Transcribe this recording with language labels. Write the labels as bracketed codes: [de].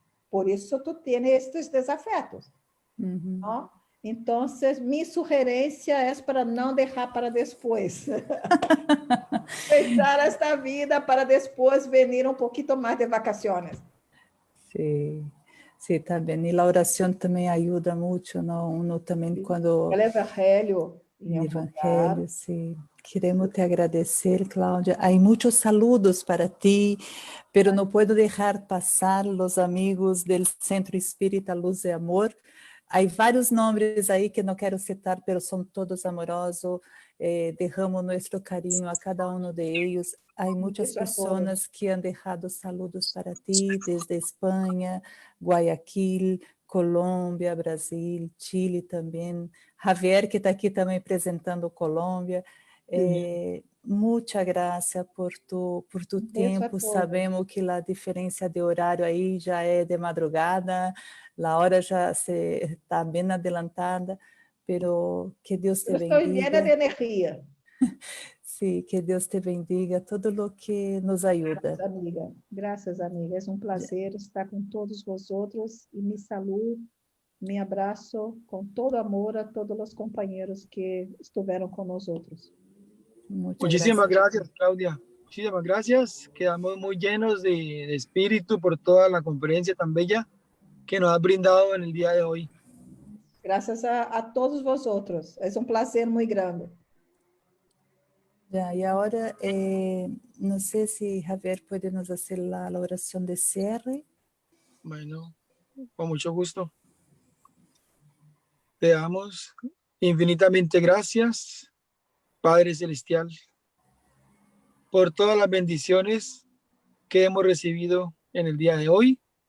[pt] Por isso tu tens estes desafetos. Uhum. Então, minha sugerência é para não deixar para depois. Deixar esta vida para depois venir um pouquinho mais [es] de vacaciones. Sí, sí, también. Y la oración también ayuda mucho, ¿no? Uno también Sí. cuando... El Evangelio. El Evangelio, sí. [pt] Queremos te agradecer, Cláudia. [es] Hay muchos saludos para ti, pero no puedo dejar pasar los amigos del Centro Espírita Luz e Amor. Hay varios nombres ahí que no quiero citar, pero son todos amorosos. Dejamos nuestro cariño a cada uno de ellos. Hay muchas personas que han dejado saludos para ti desde España, Guayaquil, Colômbia, Brasil, Chile também. [pt] Javier, que está aqui também apresentando Colômbia. Muita graça por tu tempo. Sabemos que a diferença de horário aí já é de madrugada, a hora já está bem adelantada, pero que Deus te bendiga. Estou llena de energia. [es] Sí, que Deus te bendiga, todo lo que nos ajuda. [pt] Graças, amiga. É um prazer estar com todos vosotros e me saludo, me abraço com todo amor a todos os companheiros que estiveram com nós outros. [es] Muchísimas gracias, Claudia. Muchísimas gracias. Quedamos muy llenos de espíritu por toda la conferencia tan bella que nos has brindado en el día de hoy. [pt] Graças a todos vosotros. É um prazer muito grande. [es] Ya, y ahora, no sé si Javier puede nos hacer la oración de cierre. Bueno, con mucho gusto. Te damos infinitamente gracias, Padre Celestial, por todas las bendiciones que hemos recibido en el día de hoy,